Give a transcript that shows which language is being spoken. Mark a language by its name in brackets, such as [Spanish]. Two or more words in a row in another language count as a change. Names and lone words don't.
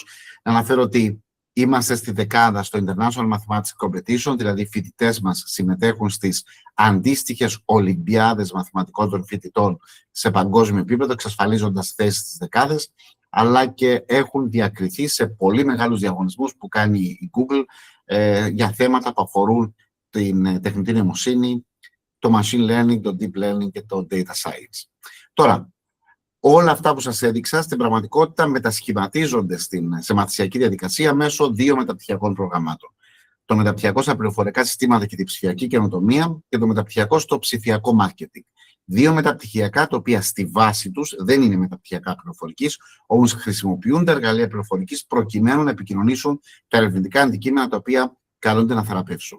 [Greek] Να αναφέρω ότι είμαστε στη δεκάδα στο International Mathematics Competition, δηλαδή οι φοιτητές μας συμμετέχουν στις αντίστοιχες Ολυμπιάδες μαθηματικών των φοιτητών σε παγκόσμιο επίπεδο, εξασφαλίζοντας θέσεις στις δεκάδες, αλλά και έχουν διακριθεί σε πολύ μεγάλους διαγωνισμούς που κάνει η Google για θέματα που αφορούν την τεχνητή νοημοσύνη, το [English] machine learning, [Greek] το [English] deep learning [Greek] και το [English] data science. [Greek] Τώρα, όλα αυτά που σας έδειξα στην πραγματικότητα μετασχηματίζονται σε μαθησιακή διαδικασία μέσω 2 μεταπτυχιακών προγραμμάτων. Το μεταπτυχιακό στα πληροφορικά συστήματα και την ψηφιακή καινοτομία και το μεταπτυχιακό στο ψηφιακό μάρκετινγκ. 2 μεταπτυχιακά τα οποία στη βάση τους δεν είναι μεταπτυχιακά πληροφορικής, όμως χρησιμοποιούν τα εργαλεία πληροφορικής προκειμένου να επικοινωνήσουν τα ερευνητικά αντικείμενα τα οποία καλούνται να θεραπεύσουν.